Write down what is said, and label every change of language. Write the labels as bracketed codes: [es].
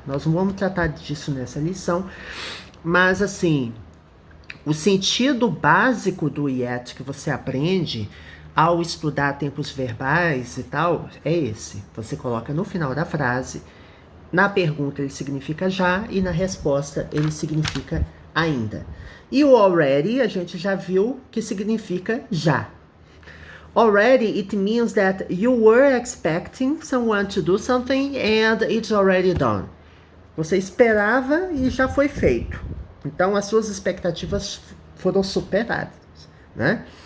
[pt] Nós não vamos tratar disso nessa lição, mas assim, o sentido básico do yet que você aprende ao estudar tempos verbais e tal, é esse. Você coloca no final da frase, na pergunta ele significa já e na resposta ele significa ainda. E o already a gente já viu que significa já. [en] Already, it means that you were expecting someone to do something and it's already done. [pt] Você esperava e já foi feito. Então, as suas expectativas foram superadas, né?